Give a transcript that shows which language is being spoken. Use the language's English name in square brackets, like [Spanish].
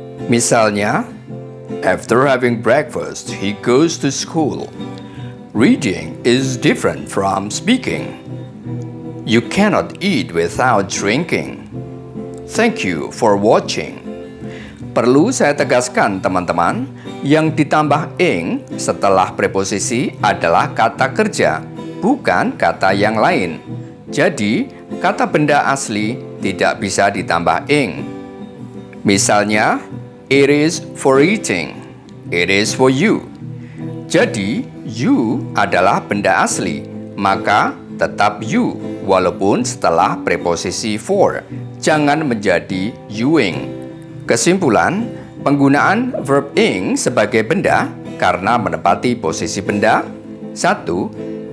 [English] Misalnya, after having breakfast, he goes to school. Reading is different from speaking. You cannot eat without drinking. Thank you for watching. [Indonesian] Perlu saya tegaskan teman-teman, yang ditambah ing setelah preposisi adalah kata kerja, bukan kata yang lain. Jadi, kata benda asli tidak bisa ditambah ing. [English] Misalnya, it is for eating. It is for you. [Indonesian] Jadi, you adalah benda asli, maka tetap you walaupun setelah preposisi for. Jangan menjadi youing. Kesimpulan, penggunaan verb ing sebagai benda karena menempati posisi benda. 1.